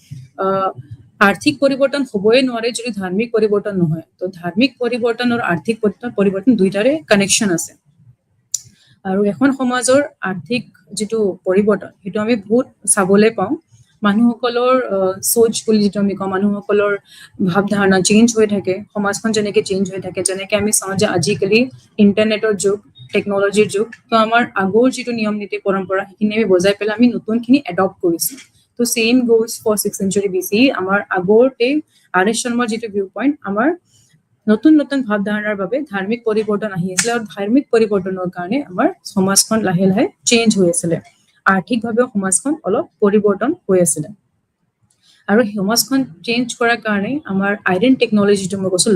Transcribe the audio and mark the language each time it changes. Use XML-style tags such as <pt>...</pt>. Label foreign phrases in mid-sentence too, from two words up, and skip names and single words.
<as>আৰ্থিক পৰিৱৰ্তন হ'বই নোৱাৰে যদি ধাৰ্মিক পৰিৱৰ্তন নহয় তো ধাৰ্মিক পৰিৱৰ্তন আৰু আৰ্থিক পৰিৱৰ্তন দুইটাৰে কানেকশ্যন আছে আৰু এখন সমাজৰ আৰ্থিক যিটো পৰিৱৰ্তন সেইটো আমি বহুত চাবলৈ পাওঁ মানুহসকলৰ সোচ বুলি যিটো আমি কওঁ মানুহসকলৰ ভাৱধাৰণা চেঞ্জ হৈ থাকে সমাজখন যেনেকে চেঞ্জ হৈ থাকে যেনেকে আমি চাওঁ যে আজিকালি ইণ্টাৰনেটৰ যুগ টেকনলজিৰ যুগ তো আমাৰ আগৰ যিটো নিয়ম নীতি পৰম্পৰা সেইখিনি আমি বজাই পেলাই আমি নতুনখিনি এডপ্ট কৰিছোঁ তো</as> <en>same goes for 6th century BC</en> <as>আমাৰ আগতে আৰ এছ শৰ্মাৰ যিটো</as> <en>view point</en> <as>আমাৰ নতুন নতুন ভাৱধাৰণাৰ বাবে ধাৰ্মিক পৰিৱৰ্তন আহি আছিলে আৰু ধাৰ্মিক পৰিৱৰ্তনৰ কাৰণে আমাৰ সমাজখন লাহে লাহে চেঞ্জ হৈ আছিলে আৰ্থিকভাৱেও সমাজখন অলপ পৰিৱৰ্তন হৈ আছিলে আৰু সমাজখন চেঞ্জ কৰাৰ কাৰণে আমাৰ</as> <en>iron technology</en> <as>যিটো মই কৈছোঁ</as>